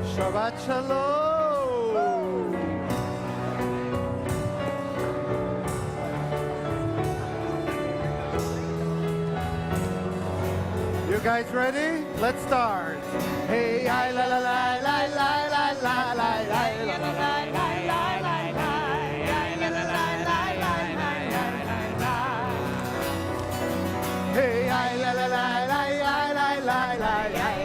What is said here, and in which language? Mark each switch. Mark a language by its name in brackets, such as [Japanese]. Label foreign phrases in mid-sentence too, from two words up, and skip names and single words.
[Hebrew] Shabbat Shalom. [English] You guys ready? Let's start. Hey, I la la la la la la la la la la la la. Hey, I la la la la la la la la la.